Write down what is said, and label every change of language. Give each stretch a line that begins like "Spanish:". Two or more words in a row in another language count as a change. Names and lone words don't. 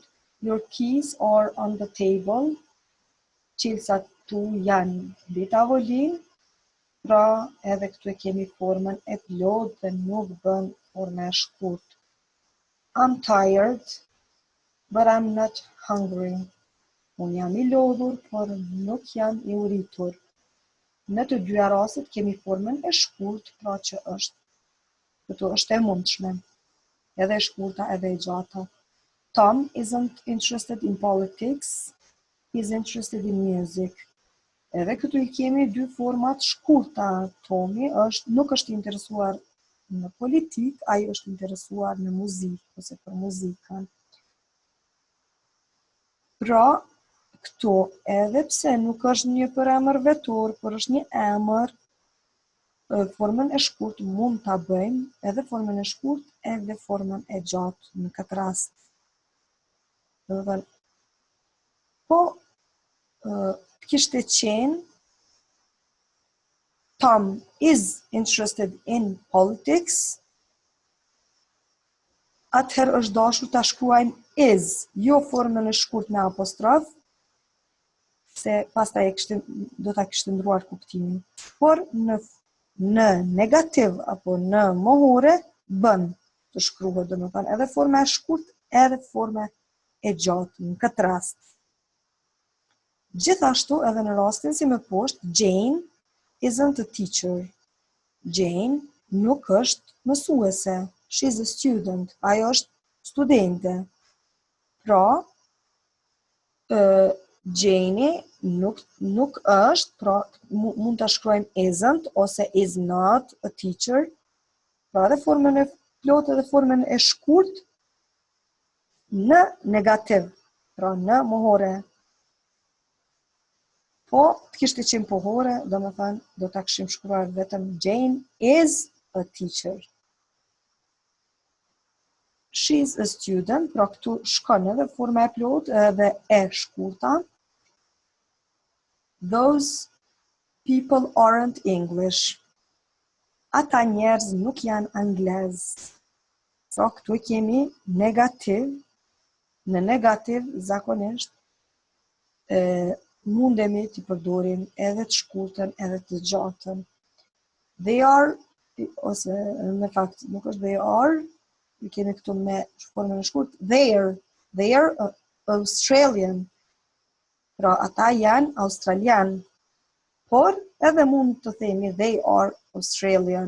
English: Your keys are on the table.
Albanian: Qelësat tu janë mbi tavolinë, pra edhe këtu e kemi formën e plotë dhe nuk bën forma e shkurtë.
English: I'm tired, but I'm not hungry.
Albanian: Unë jam i lodhur, por nuk jam i uritur. Në të dyja rastet kemi formën e shkurtë, pra që këtu është e mundshme. Edhe e shkurta edhe e gjata.
English: Tom isn't interested in politics. He's interested in music.
Albanian: Edhe këtu I kemi dy format shkurta. Tomi nuk është interesuar në politik, ai është interesuar në muzikë ose për muzikën. Pra, këtu edhe pse nuk është një përemër vetor, por është një emër, formën e shkurtë mund ta bëjmë, edhe formën e shkurtë, edhe formën e gjatë në këtë rast. Po, kishte qenë
English: Tom is interested in politics,
Albanian: atëherë është dashur ta shkruajmë is, jo formën e shkurt me apostrof, se pastaj do ta kishte ndruar kuptimin. Por në negativ apo në mohore bën të shkruhet, domethënë edhe forma e shkurt edhe forma e gjatë në këtë rast. Gjithashtu edhe në rastin si më poshtë,
English: Jane isn't a teacher.
Albanian: Jane nuk është mësuese.
English: She's a student.
Albanian: Ajo është studente. Pra, Jane nuk është, pra mund ta shkruajmë isn't ose
English: is not a teacher.
Albanian: Pra edhe formën e plotë edhe formën e shkurt në negativ, pra në mohore. Po, të kishte qenë pohore, domethënë do ta kishim shkruar vetëm Jane
English: is a teacher. She's a student,
Albanian: pra këtu shkon edhe forma e plotë edhe e shkurta.
English: Those people aren't English.
Albanian: Ata njerëz nuk janë anglez. Pra këtu kemi negativ. Në negativ zakonisht mundemi të përdorim edhe të shkurtën edhe të gjatën.
English: They are,
Albanian: ose në fakt nuk është
English: they are,
Albanian: i kemi këtu me formën e shkurt,
English: they are Australian.
Albanian: Pra ata janë australian. Por edhe mund të themi
English: they are Australian.